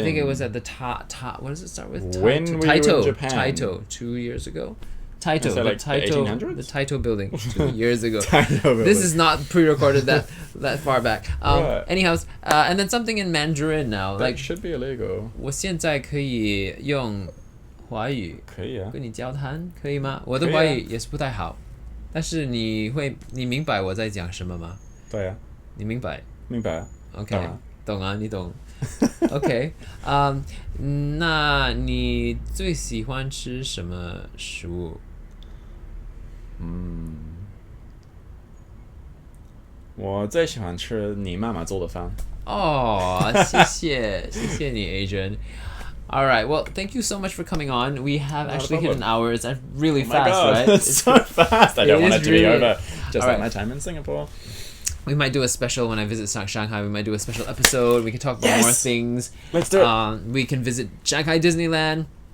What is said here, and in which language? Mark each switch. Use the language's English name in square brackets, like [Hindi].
[English] I think it was at the what does it start with? When were you in Japan? Taito, 2 years ago. Taito, is that the Taito, the 1800s? The Taito building 2 years ago. Taito This is not pre-recorded that far back. Right. Anyhow, and then something in Mandarin now. That should be illegal. [Chinese] 我现在可以用华语可以啊。跟你交谈，可以吗？我的华语也是不太好。但是你明白我在讲什么吗？对啊，你明白？明白。 OK，懂啊，你懂。 OK，那你最喜欢吃什么食物？我最喜欢吃你妈妈做的饭。哦，谢谢你 Adrian。 [English] All right. Well, thank you so much for coming on. We have actually hit an hour. It's really fast, God, right? It's so fast. I don't want it to be over. Just All like my time in Singapore. We might do a special when I visit Shanghai. We might do a special episode. We can talk about more things. Let's do it. We can visit Shanghai Disneyland.